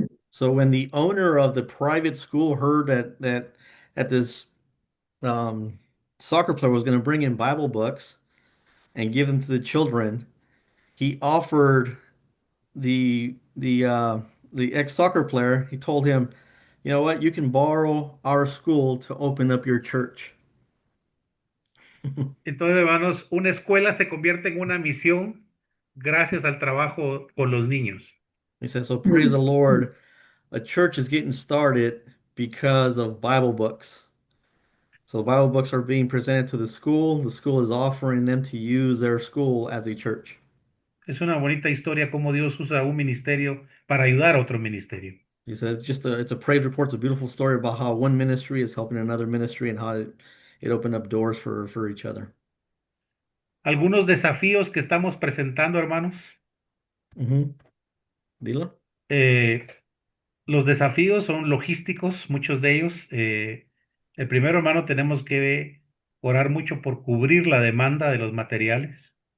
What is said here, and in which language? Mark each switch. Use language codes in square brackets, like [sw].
[en] So when the owner of the private school heard that this um, soccer player was going to bring in Bible books and give them to the children, he offered the ex-soccer player, he told him, you know what, you can borrow our school to open up your church. [es] Entonces, hermanos, una escuela se convierte en una misión gracias al trabajo con los niños. [en] He said, so praise the Lord, a church is getting started because of Bible books. So Bible books are being presented to the school is offering them to use their school as a church. [es] Es una bonita historia cómo Dios usa un ministerio para ayudar a otro ministerio. [en] He says it's a praise report, it's a beautiful story about how one ministry is helping another ministry and how it opened up doors for each other. [es] Algunos desafíos que estamos presentando, hermanos. Mm-hmm. Dilo. Eh, los desafíos son logísticos, muchos de ellos. El primero, hermano, tenemos que orar mucho por cubrir la demanda de los materiales.